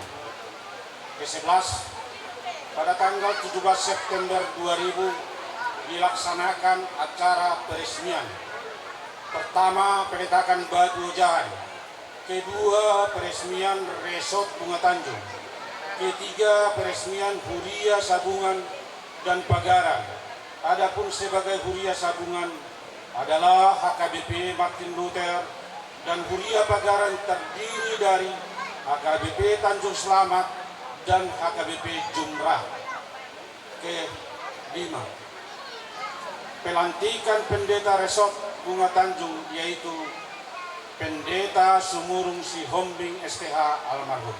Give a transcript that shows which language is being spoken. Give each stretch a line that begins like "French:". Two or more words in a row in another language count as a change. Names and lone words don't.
Indonesian: Ke-11, pada tanggal 17 September 2000 dilaksanakan acara peresmian. Pertama, peletakan batu jalan. Kedua, peresmian Resort Bunga Tanjung. Ketiga, peresmian huria sabungan dan pagaran. Adapun sebagai huria sabungan adalah HKBP Martin Luther dan huria pagaran terdiri dari HKBP Tanjung Selamat dan HKBP Jumrah. Ke-5, pelantikan pendeta Resort Bunga Tanjung yaitu Pendeta Sumurung Sihombing STH almarhum.